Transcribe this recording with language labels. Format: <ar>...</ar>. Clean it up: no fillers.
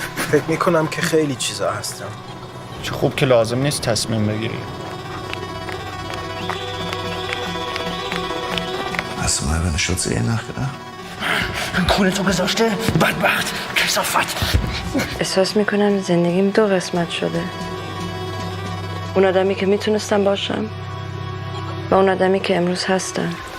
<fa>فکر میکنم که خیلی چیزا هستم. چه خوب که لازم نیست تصمیم بگیری.</fa> <de>Hast du mal über eine Schutzehe nachgedacht?</de> <fa>کونه تو گذاشته بدبخت کثافت. احساس میکنم زندگیم دو قسمت شده. اون آدمی که میتونستم باشم و اون آدمی که امروز هستم.</fa>